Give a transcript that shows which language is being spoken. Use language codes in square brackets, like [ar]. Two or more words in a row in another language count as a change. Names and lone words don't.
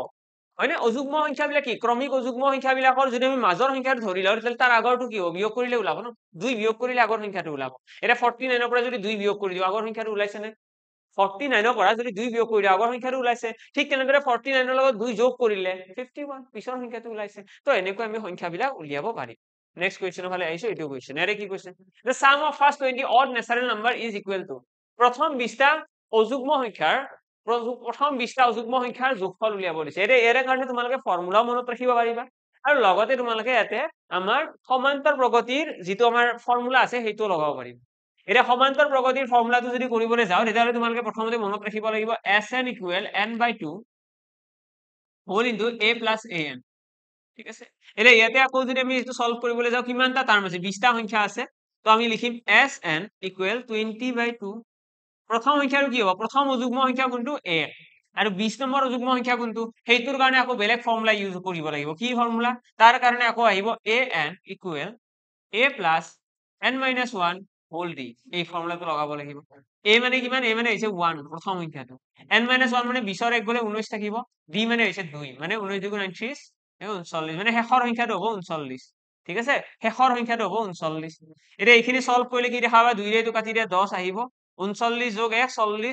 [as] হয়নে অযুগ্ম সংখ্যাবিলাক কি ক্ৰমিক অযুগ্ম সংখ্যাবিলাকৰ যদি আমি মাজৰ সংখ্যাটো ধৰি লওঁ তেতিয়াহ'লে তাৰ আগৰটো কি হ'ব বিয়োগ কৰিলে ওলাব ন 2 বিয়োগ কৰিলে আগৰ সংখ্যাটো ওলাব এটা 49 ৰ পৰা যদি 2 বিয়োগ কৰি দিও আগৰ সংখ্যাটো ওলাইছে নে 49 ৰ পৰা যদি 2 বিয়োগ কৰি দিও আগৰ সংখ্যাটো ওলাইছে ঠিক তেনেদৰে 49 ৰ লগত 2 যোগ কৰিলে 51 পিছৰ সংখ্যাটো ওলাইছে তো এনেকৈ আমি সংখ্যাবিলাক উলিয়াব পাৰিম [en] next questionৰ [as] ফালে আহিছো এইটো কোৱেশ্চন এৰে কি কৈছে [en] the sum of first 20 odd natural number is equal to [as] প্ৰথম 20টা অযুগ্ম সংখ্যাৰ প্ৰথম 20টা অযুগ্ম সংখ্যাৰ যোগফল উলিয়াব দিছে এৰে কাৰণে তোমালোকে ফৰ্মুলা মনত ৰাখিব পাৰিবা আৰু লগতে তোমালোকে ইয়াতে আমাৰ সমান্তৰ প্ৰগতিৰ যিটো আমাৰ ফৰ্মুলা আছে সেইটো লগাব পাৰিম এটা সমান্তৰ প্ৰগতিৰ ফৰ্মুলাটো যদি কৰিবলৈ যাও তেতিয়াহ'লে তোমালোকে প্ৰথমতে মনত ৰাখিব লাগিব Sn = n/2 [en] whole into a plus an [as] ঠিক আছে এতিয়া ইয়াতে আকৌ যদি আমি এটো সলভ কৰিবলৈ যাও কিমানটা টার্ম আছে 20টা সংখ্যা আছে তো আমি লিখিম Sn = 20/2 প্ৰথম সংখ্যাটো কি হ'ব প্ৰথম অযুগ্ম সংখ্যা কোনটো a আৰু 20 নম্বৰ অযুগ্ম সংখ্যা কোনটো সেইটোৰ কাৰণে আকৌ বেলেগ ফৰ্মুলা ইউজ কৰিব লাগিব কি ফৰ্মুলা তাৰ কাৰণে আকৌ আহিব [en] an = a plus n minus 1 whole d [as] এই ফৰ্মুলাটো লগাব লাগিব a মানে কিমান a মানে হৈছে 1 প্ৰথম সংখ্যাটো [en] n minus 1 [as] মানে 20 ৰ 1 গলে 19 থাকিব d মানে হৈছে 2 মানে 19 × 9 = 39 মানে শেষৰ সংখ্যাটো হ'ব 39 ঠিক আছে শেষৰ সংখ্যাটো হ'ব 39 এতিয়া এইখিনি সলভ কৰিলে কি দেখাবা 2 ৰে এইটো কাটি দিয়া 10 আহিব 39 + 1 40